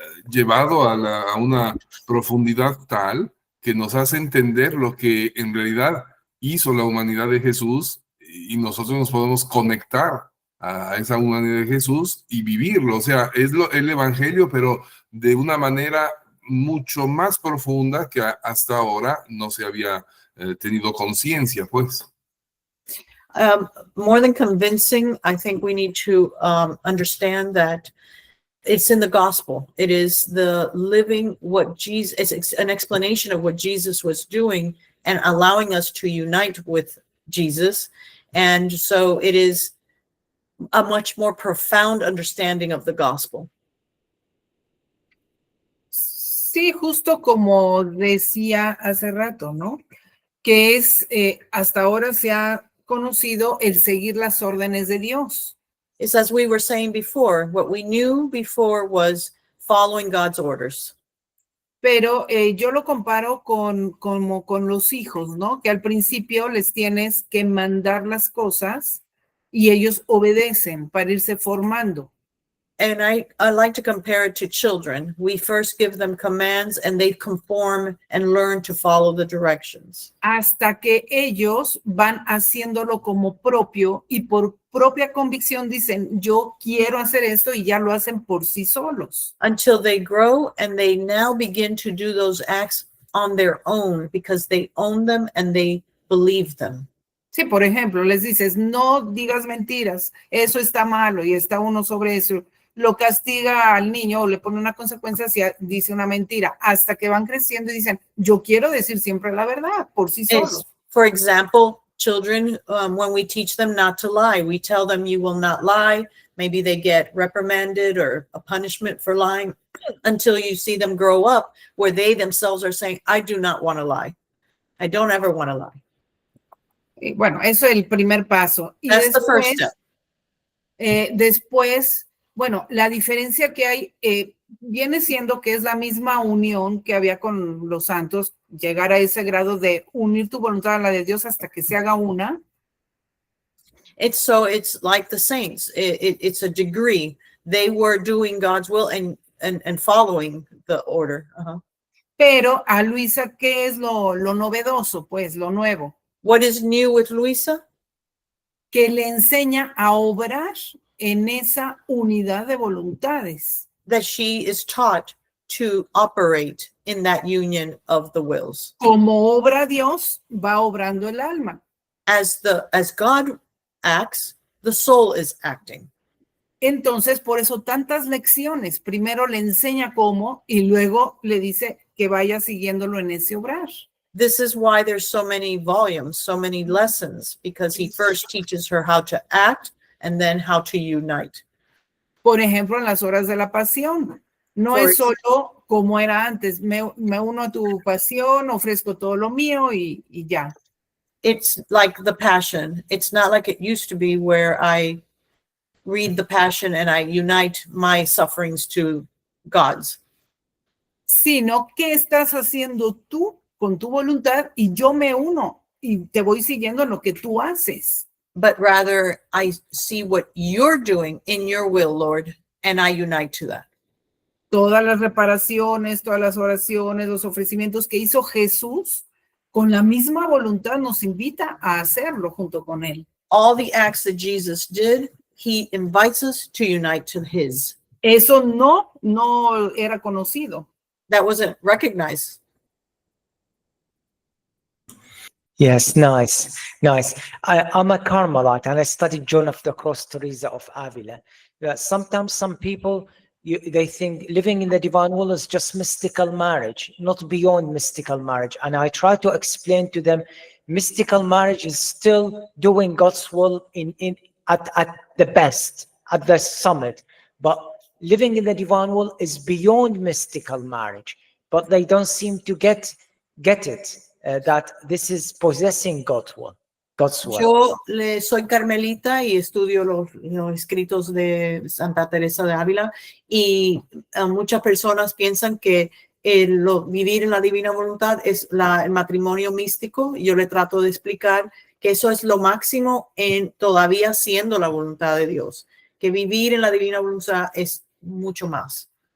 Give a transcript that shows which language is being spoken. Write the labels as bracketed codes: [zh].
[es] llevado a una profundidad tal que nos hace entender lo que en realidad hizo la humanidad de Jesús, y nosotros nos podemos conectar a esa humanidad de Jesús y vivirlo. O sea, es el Evangelio, pero de una manera mucho más profunda que hasta ahora no se había tenido conciencia, pues. [en] More than convincing, I think we need to understand that it's in the gospel. It is the living what Jesus, it's an explanation of what Jesus was doing and allowing us to unite with Jesus. And so it is a much more profound understanding of the gospel. [es] Sí, justo como decía hace rato, ¿no? Que es, hasta ahora se ha conocido el seguir las órdenes de Dios. [en] It's as we were saying before, what we knew before was following God's orders. [es] Pero yo lo comparo como con los hijos, ¿no? Que al principio les tienes que mandar las cosas y ellos obedecen para irse formando. [en] And I like to compare it to children. We first give them commands and they conform and learn to follow the directions. [es] Hasta que ellos van haciéndolo como propio y por propia convicción dicen, yo quiero hacer esto, y ya lo hacen por sí solos. [en] Until they grow and they now begin to do those acts on their own because they own them and they believe them. [es] Sí, por ejemplo, les dices, no digas mentiras, eso está malo, y está uno sobre eso. Lo castiga al niño o le pone una consecuencia si dice una mentira, hasta que van creciendo y dicen, yo quiero decir siempre la verdad, por sí solos. [en] For example, children, when we teach them not to lie, we tell them you will not lie. Maybe they get reprimanded or a punishment for lying until you see them grow up where they themselves are saying, I do not want to lie. I don't ever want to lie. [es] Y bueno, eso es el primer paso. Y [en] That's the first step. [es] Después, bueno, la diferencia que hay viene siendo que es la misma unión que había con los santos, llegar a ese grado de unir tu voluntad a la de Dios hasta que se haga una. [en] It's like the saints. It's a degree. They were doing God's will and following the order. Uh-huh. [es] Pero a Luisa, ¿qué es lo novedoso? Pues lo nuevo. [en] What is new with Luisa? [es] Que le enseña a obrar en esa unidad de voluntades. [en] That she is taught to operate in that union of the wills. [es] Como obra Dios, va obrando el alma. [en] As God acts, the soul is acting. [es] Entonces, por eso tantas lecciones. Primero le enseña cómo y luego le dice que vaya siguiéndolo en ese obrar. [en] This is why there's so many volumes, so many lessons, because he first teaches her how to act and then how to unite. [es] Por ejemplo, en las horas de la pasión. No Por- es solo como era antes. Me uno a tu pasión, ofrezco todo lo mío y ya. [en] It's like the Passion. It's not like it used to be where I read the Passion and I unite my sufferings to God's. [es] Sino, ¿qué estás haciendo tú con tu voluntad? Y yo me uno y te voy siguiendo en lo que tú haces. [en] But rather I see what you're doing in your will, Lord, and I unite to that. [es] Todas las reparaciones, todas las oraciones, los ofrecimientos que hizo Jesús, con la misma voluntad nos invita a hacerlo junto con él. [en] All the acts that Jesus did, he invites us to unite to his. [es] Eso no era conocido. [en] That wasn't recognized. Yes, nice, nice. I'm a Carmelite and I studied Joan of the Cross, Teresa of Avila. Sometimes some people, they think living in the divine will is just mystical marriage, not beyond mystical marriage. And I try to explain to them, mystical marriage is still doing God's will at the best, at the summit. But living in the divine will is beyond mystical marriage. But they don't seem to get it. That this is possessing God's will. [es] Yo soy carmelita y estudio los escritos de Santa Teresa de Ávila y muchas personas piensan que vivir en la divina voluntad es el matrimonio místico. Yo le trato de explicar que eso es lo máximo en todavía siendo la voluntad de Dios, que vivir en la divina voluntad es mucho más.